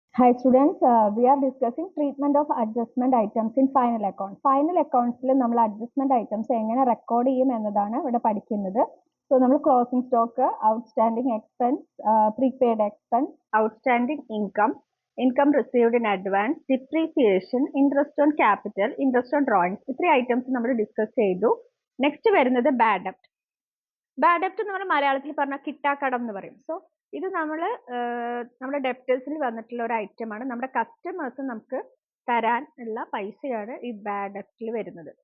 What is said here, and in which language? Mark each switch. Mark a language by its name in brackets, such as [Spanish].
[English] Hi students, we are discussing treatment of adjustment items in final account. [Malayalam] Final accounts ൽ നമ്മൾ adjustment items എങ്ങനെ record ചെയ്യും എന്നതാണ് ഇവിടെ പഠിക്കുന്നത്. [English] So നമ്മൾ closing stock, outstanding expense, prepaid expense, outstanding income, income received in advance, depreciation, interest on capital, interest on drawings. [Malayalam] ഇത്രയും items നമ്മൾ ഡിസ്കസ് ചെയ്തു. നെക്സ്റ്റ് വരുന്നത് ബാഡ് ഡെപ്റ്റ്. ബാഡ് ഡെപ്റ്റ് എന്ന് പറഞ്ഞാൽ മലയാളത്തിൽ പറഞ്ഞാൽ കിട്ടാക്കടം എന്ന് പറയും. സോ ഇത് നമ്മുടെ ഡെപ്റ്റേഴ്സിൽ വന്നിട്ടുള്ള ഒരു ഐറ്റം ആണ്. നമ്മുടെ കസ്റ്റമേഴ്സ് നമുക്ക് തരാൻ ഉള്ള പൈസയാണ് ഈ ബാഡ് ഡെപ്റ്റിൽ വരുന്നത്.